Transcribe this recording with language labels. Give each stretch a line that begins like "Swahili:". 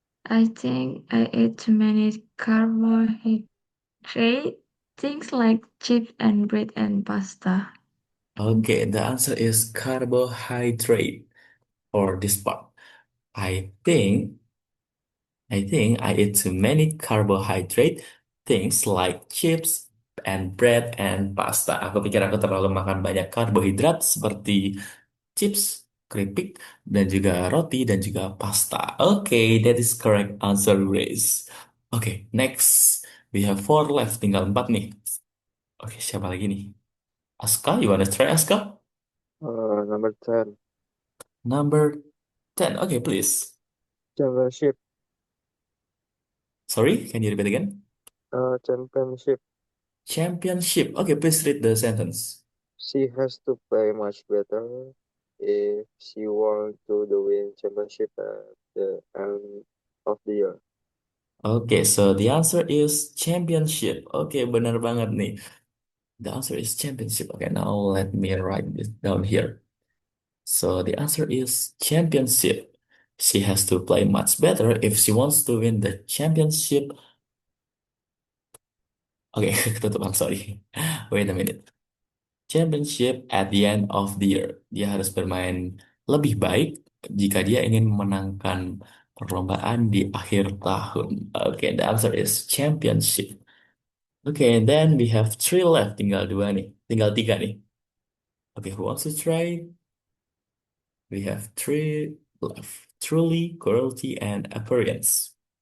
English: I think I ate too many carbohydrate things like chips and bread and pasta. Okay, the answer is carbohydrate for this part. I think I eat too many carbohydrate things like chips and bread and pasta.
Indonesian: Aku pikir aku terlalu makan banyak karbohidrat seperti chips, keripik, dan juga roti dan juga pasta.
English: Okay, that is correct answer, Grace. Okay, next. We have 4 left,
Indonesian: tinggal 4 nih. Oke, siapa lagi nih?
English: Aska, you wanna try Aska? Number 10. Number 10. Okay, please. Championship. Sorry, can you repeat again? Championship. Championship. Okay, please read the sentence. She has to play much better if she wants to the win championship at the end of the year. Okay, so the answer is championship. Okay,
Indonesian: benar banget nih.
English: The answer is championship. Okay, now let me write this down here. So the answer is championship. She has to play much better if she wants to win the championship. Okay,
Indonesian: ketutup,
English: I'm sorry. Wait a minute. Championship at the end of the year.
Indonesian: Dia harus bermain lebih baik jika dia ingin memenangkan perlombaan di akhir tahun.
English: Okay, the answer is championship. Okay, and then we have 3 left.
Indonesian: Tinggal 2 nih. Tinggal 3 nih.
English: Okay, who wants to try? We have 3 left. Truly, cruelty, and appearance.